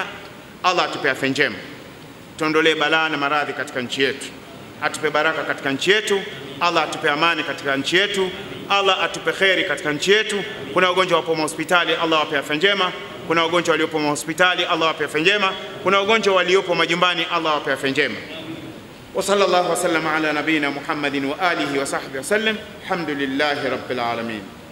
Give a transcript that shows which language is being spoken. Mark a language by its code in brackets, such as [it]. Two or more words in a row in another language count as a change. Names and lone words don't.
[sw] Allah atupe afya njema, tuondolee balaa na maradhi katika nchi yetu, atupe baraka katika nchi yetu. Allah atupe amani katika nchi yetu. Allah atupe kheri katika nchi yetu. Kuna wagonjwa wapo hospitali, Allah wape afya njema. Kuna wagonjwa waliopo hospitali, Allah wape afya njema. Kuna wagonjwa waliopo majumbani, Allah wape afya njema. [ar] وصلى الله وسلم على نبينا محمد وآله وصحبه وسلم. الحمد لله رب العالمين.